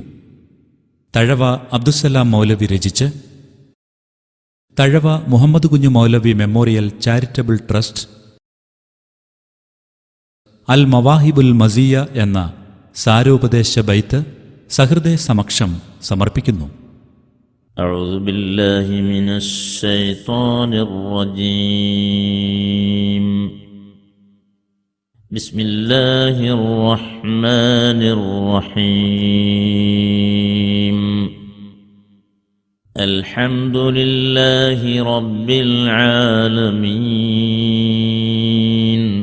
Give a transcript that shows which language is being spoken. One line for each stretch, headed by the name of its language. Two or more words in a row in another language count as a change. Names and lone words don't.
Malayalam: തഴവ അബ്ദുസ്സലാം മൗലവി രചിച്ച് തഴവ മുഹമ്മദ് കുഞ്ഞു മൗലവി മെമ്മോറിയൽ ചാരിറ്റബിൾ ട്രസ്റ്റ് അൽ മവാഹിബുൽ മസിയ എന്ന സാരോപദേശ ബൈത്ത് സഹൃദയ സമക്ഷം സമർപ്പിക്കുന്നു.
Arabic: أعوذ بالله من الشيطان الرجيم. بسم الله الرحمن الرحيم. الحمد لله رب العالمين.